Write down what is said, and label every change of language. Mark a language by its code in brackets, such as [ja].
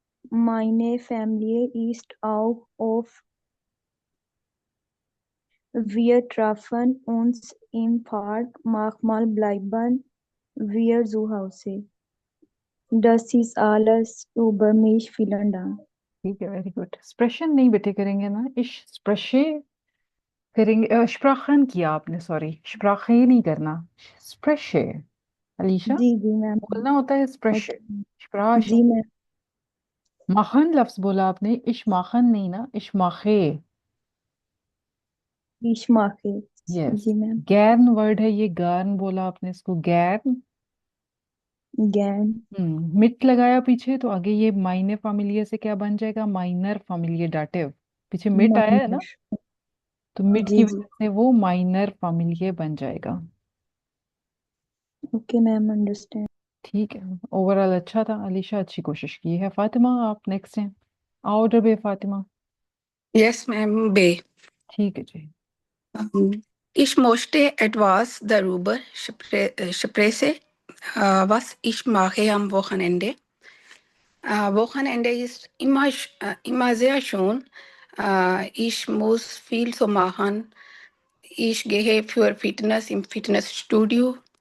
[de] Meine Familie ist auch oft. Wir treffen uns im Park. Manchmal bleiben wir zu Hause. Das ist alles über mich. Vielen Dank. [hi] ठीक है, [en] Very good. [hi] स्प्रेशन नहीं बेटे करेंगे ना, इश स्प्रेशे करेंगे। स्प्राखन किया आपने, सॉरी, स्प्राखे नहीं करना, स्प्रेशे। अलीशा जी मैम। बोलना होता है स्प्रेशे, [en] okay [de] स्प्राश। [hi] जी मैम। माखन लफ्ज बोला आपने, इश माखन नहीं ना, इश माखे। [de] Ich mache. [en] yes, [hi] जी मैम। गैरन वर्ड है ये, गार्न बोला आपने इसको, गैरन। [de] Gern. [hi] मिट लगाया पीछे, तो आगे ये माइने फामिलिये से क्या बन जाएगा? Minor फामिलिये dative. पीछे मिट आया है ना, [de] Minor. [hi] तो मिट की जी वजह से वो माइनर फामिलिये बन जाएगा। [en] Okay ma'am, understand. [hi] ठीक है, [en] overall [hi] अच्छा था, अलीशा अच्छी कोशिश की है। फातिमा आप नेक्स्ट हैं, ऑर्डर बे फातिमा। [en] Yes, ma'am, B. [hi] ठीक है जी। [de] Ich möchte etwas darüber sprechen, was ich mache am Wochenende. Wochenende ist immer sehr schön. Ich muss viel so machen. Ich gehe für Fitness im Fitnessstudio.